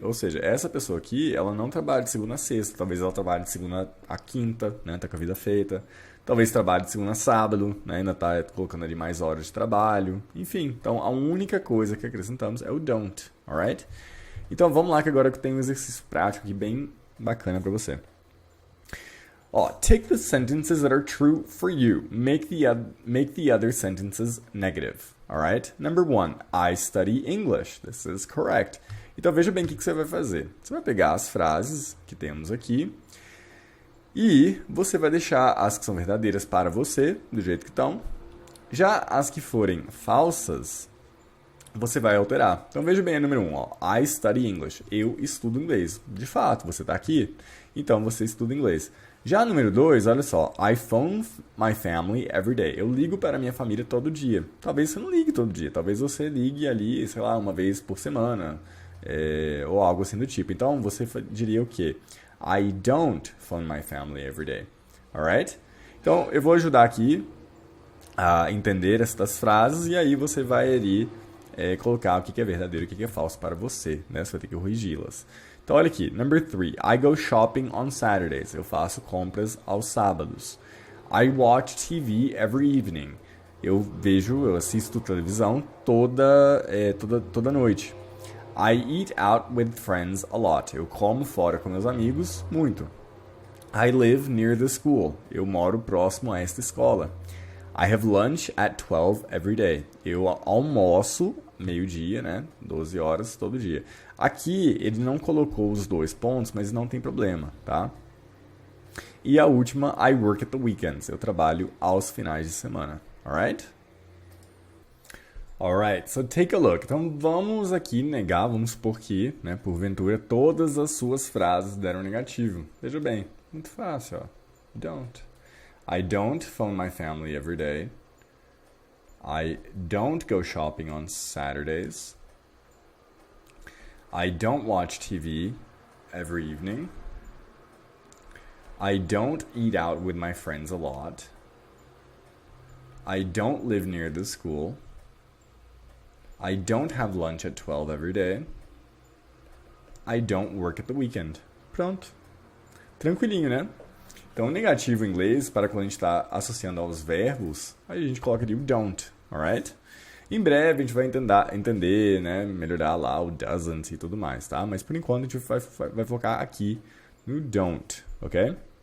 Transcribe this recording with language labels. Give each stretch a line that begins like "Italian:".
Portuguese: Ou seja, essa pessoa aqui, ela não trabalha de segunda a sexta. Talvez ela trabalhe de segunda a quinta, né? Tá com a vida feita. Talvez trabalhe de segunda a sábado, né? Ainda tá colocando ali mais horas de trabalho. Enfim, então a única coisa que acrescentamos é o don't, alright? Então vamos lá que agora eu tenho um exercício prático aqui bem bacana para você.
English: Ó, take the sentences that are true for you. Make the other sentences negative. Alright? Number 1. I study English. This is correct.
Portuguese: Então veja bem o que você vai fazer. Você vai pegar as frases que temos aqui e você vai deixar as que são verdadeiras para você, do jeito que estão. Já as que forem falsas, você vai alterar. Então veja bem a número 1. Ó.
English: I study English.
Portuguese: Eu estudo inglês. De fato, você está aqui, então você estuda inglês. Já número 2, olha só.
English: I phone my family every day.
Portuguese: Eu ligo para a minha família todo dia. Talvez você não ligue todo dia. Talvez você ligue ali, sei lá, uma vez por semana. Ou algo assim do tipo. Então, você diria o quê?
English: I don't phone my family every day. Alright?
Portuguese: Então, eu vou ajudar aqui a entender estas frases. E aí você vai ali colocar o que é verdadeiro e o que é falso para você. Né? Você vai ter que corrigi-las. Então, olha aqui. Number 3.
English: I go shopping on Saturdays.
Portuguese: Eu faço compras aos sábados.
English: I watch TV every evening.
Portuguese: Eu assisto televisão toda noite.
English: I eat out with friends a lot.
Portuguese: Eu como fora com meus amigos muito.
English: I live near the school.
Portuguese: Eu moro próximo a esta escola.
English: I have lunch at 12 every day.
Portuguese: Eu almoço meio-dia, né? 12 horas todo dia. Aqui ele não colocou os 2 pontos, mas não tem problema, tá? E a última,
English: I work at the weekends.
Portuguese: Eu trabalho aos finais de semana. Alright?
English: Alright, so take a look.
Portuguese: Então vamos aqui negar, vamos supor que, né, porventura, todas as suas frases deram negativo. Veja bem, muito fácil, ó. Don't.
English: I don't phone my family every day. I don't go shopping on Saturdays. I don't watch TV every evening. I don't eat out with my friends a lot. I don't live near the school. I don't have lunch at 12 every day. I don't work at the weekend.
Portuguese: Pronto. Tranquilinho, né? Então, negativo em inglês, para quando a gente está associando aos verbos, aí a gente coloca ali o don't, alright? Em breve a gente vai entender, né, melhorar lá o doesn't e tudo mais, tá? Mas por enquanto a gente vai focar aqui no don't, ok?